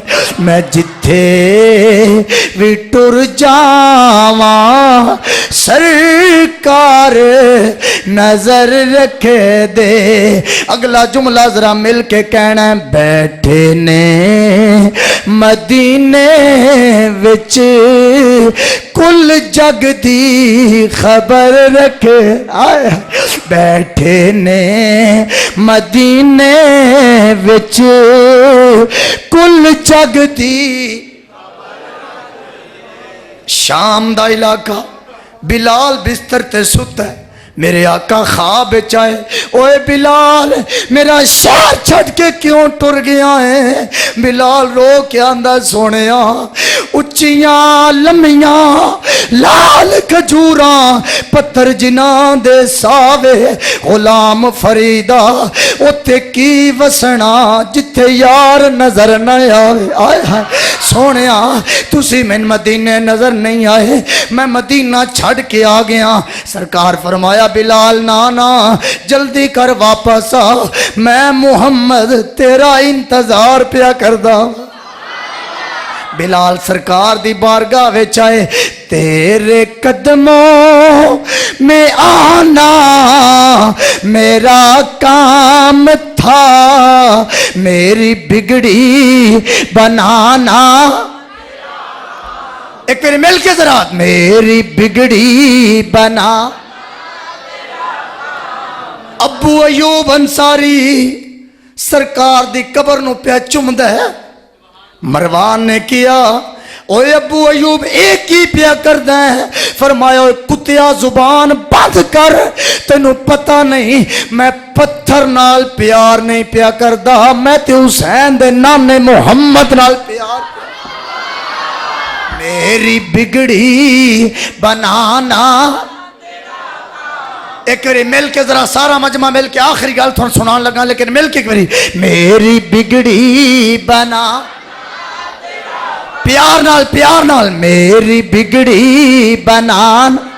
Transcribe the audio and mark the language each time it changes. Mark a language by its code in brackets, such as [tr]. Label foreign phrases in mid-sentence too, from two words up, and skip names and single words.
[pa] میں جتھے بھی ٹر جاواں سرکار نظر رکھے دے۔ اگلا جملہ ذرا مل کے کہنا ہے، بیٹھے نے مدینے وچ کل جگ دی خبر رکھے، بیٹھے نے مدینے وچ کل جگ دی۔ شام دا علاقہ، بلال بستر تے ستا ہے، میرے آقا خواب چاہے، اوے بلال میرا شہر چھٹ کے کیوں ٹر گیا ہے؟ بلال رو کے آندہ سونیا، اچیاں لمیاں لال کھجوراں پتھر جناں دے ساوے، غلام فریدہ اتے کی وسنا جتھے یار نظر نہ آئے۔ آئے ہائے سونیا تسی میں مدینے نظر نہیں آئے، میں مدینہ چھڑ کے آ گیا۔ سرکار فرمایا بلال نانا جلدی کر واپس آ، میں محمد تیرا انتظار پیا کردا۔ بلال سرکار دی بارگاہ وچ آئے، [ur] تیرے قدموں میں آنا میرا کام تھا، میری بگڑی بنانا۔ [pa] ایک میرے مل کے ذرا، میری بگڑی بنا۔ ابو ایوب انصاری سرکار دی قبر نو پیا چمدا ہے۔ مروان نے کیا، اوے ابو ایوب ایک ہی پیا کردا ہے۔ فرمایا کتیا زبان بند کر، تینوں پتہ نہیں میں پتھر نال پیار نہیں پیا کردا، میں تے حسین دے نانے محمد نال پیار پیا۔ [ur] میری بگڑی بنانا۔ [pa] ایک باری مل کے ذرا سارا مجمع مل کے آخری گل تھوڑا سنان لگا، لیکن مل کے ایک باری، میری بگڑی بنا، پیار نال میری بگڑی بنان۔